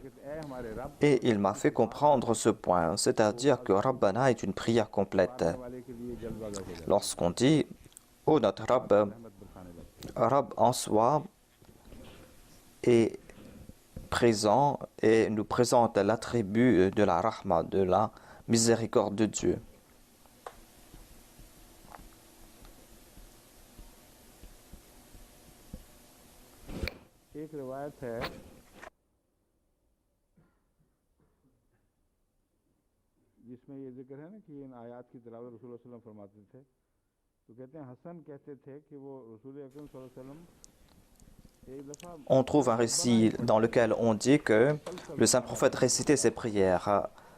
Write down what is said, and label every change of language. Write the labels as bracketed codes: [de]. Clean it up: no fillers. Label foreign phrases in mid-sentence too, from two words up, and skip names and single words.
[fr] Et il m'a fait comprendre ce point, c'est-à-dire que Rabbana est une prière complète. Lorsqu'on dit « Oh notre Rabb », Rabb en soi est présent et nous présente l'attribut de la Rahma, de la miséricorde de Dieu. [ur] ایک روایت ہے جس میں یہ ذکر ہے نا کہ ان آیات کی تلاوت رسول [ar] صلى الله عليه وسلم [ur] فرماتے تھے، تو کہتے ہیں حسن کہتے تھے کہ وہ رسول اکرم [ar] صلى الله عليه وسلم [ur] ایک دفعہ [fr] On trouve un récit dans lequel on dit que le saint prophète récitait ses prières.